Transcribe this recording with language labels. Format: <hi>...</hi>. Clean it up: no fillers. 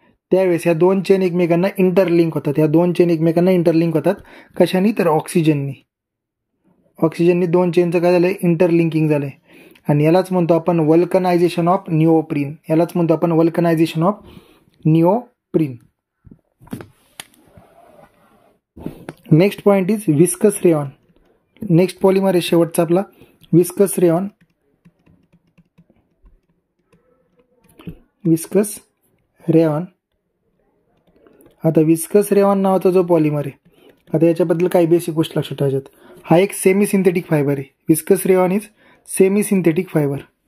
<mr>त्यावेळेस ह्या 2 चेन एकमेकांना इंटरलिंक होतात. कशाने? तर ऑक्सिजननी 2 चेनचं काय झालंय? इंटरलिंकिंग झालंय. आणि यालाच म्हणतो आपण वल्कनायझेशन of निओप्रीन.</mr> <en>Next point is viscose rayon.</en> <mr>Next polymer आहे शेवटचा आपला विस्कस रेऑन. आता विस्कस रेऑन नावाचा जो पॉलिमर आहे, आता याच्याबद्दल काही बेसिक गोष्टी लक्षात ठेवायच्यात. हा एक सेमी सिंथेटिक फायबर आहे.</mr> <en>Viscose rayon is semi synthetic fibre.</en>